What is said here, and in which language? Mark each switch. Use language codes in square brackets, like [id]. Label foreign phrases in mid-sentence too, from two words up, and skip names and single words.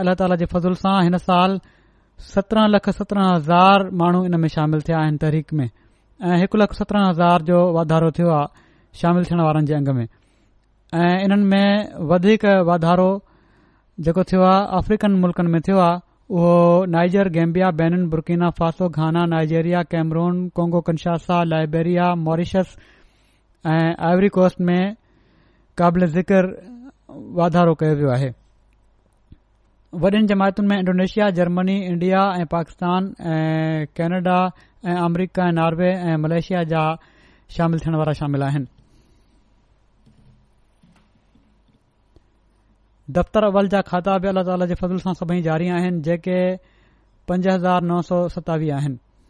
[sd] अल्लाह ताला जे फज़ुल सां हिन साल 17,17,000 माण्हू इन में शामिल थिया आहिनि तहरीक में, ऐं 1,17,000 जो वाधारो थियो आहे शामिल थियण वारनि जे अंग में। ऐं इन्हनि में वधीक वाधारो जेको थियो आहे अफ्रीकन मुल्कनि में थियो आहे, उहो नाइजर, गैम्बिया, बेनिन, बुर्किना फासो, घाना, नाइजीरिया, कैमरून, कोंगो कंशासा, लाइबेरिया, मॉरिशस ऐं आइवरी कोस्ट में क़ाबिल ज़िक्र वाधारो कयो वियो आहे। वॾियुनि जमायतुनि में इंडोनेशिया, जर्मनी, इंडिया ऐं पाकिस्तान ऐं कैनेडा ऐं अमरीका ऐं नॉर्वे ऐं मलेशिया जा शामिल थियण वारा शामिल आहिनि। दफ़्तर अव्वल जा खाता बि अल्लाह ताला जे फज़ल सां सभई जारी आहिनि, जेके 5,927 आहिनि।